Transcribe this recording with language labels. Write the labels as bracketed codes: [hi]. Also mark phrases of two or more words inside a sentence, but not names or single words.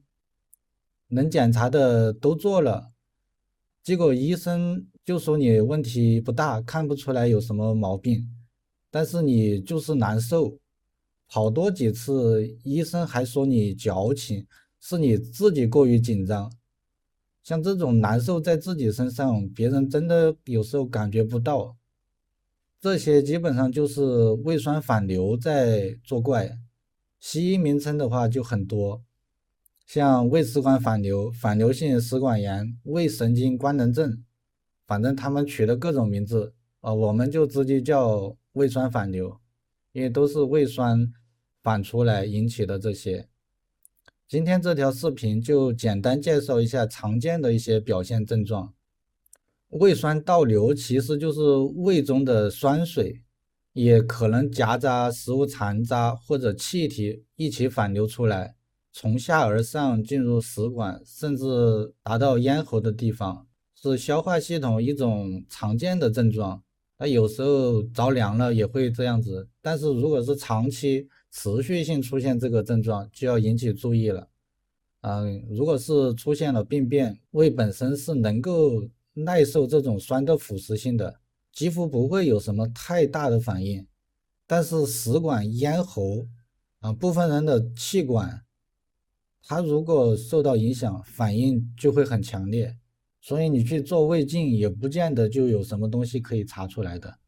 [zh] 能檢查的都做了，結果醫生就說你問題不大，看不出來有什麼毛病，但是你就是難受，跑多幾次，醫生還說你矯情，是你自己過於緊張。像這種難受在自己身上，別人真的有時候感覺不到。這些基本上就是胃酸反流在作怪，西醫名稱的話就很多。像胃食管反流、反流性食管炎、胃神經官能症，反正他们取的各種名字我們就直接叫胃酸反流，因為都是胃酸反出來引起的这些。今天這條視頻就簡單介紹一下常見的一些表現症狀。胃酸倒流其實就是胃中的酸水，也可能夾雜食物殘渣或者氣體一起反流出來，從下而上進入食管，甚至達到咽喉的地方，是消化系統一種常見的症狀。有時候着涼了也會這樣子，但是如果是長期持續性出現這個症狀，就要引起注意了。如果是出現了病變，胃本身是能夠耐受這種酸的腐蝕性的，幾乎不會有什麼太大的反應。但是食管、咽喉部分人的氣管，它如果受到影響，反應就會很強烈，所以你去做胃鏡也不見得就有什麼東西可以查出來的。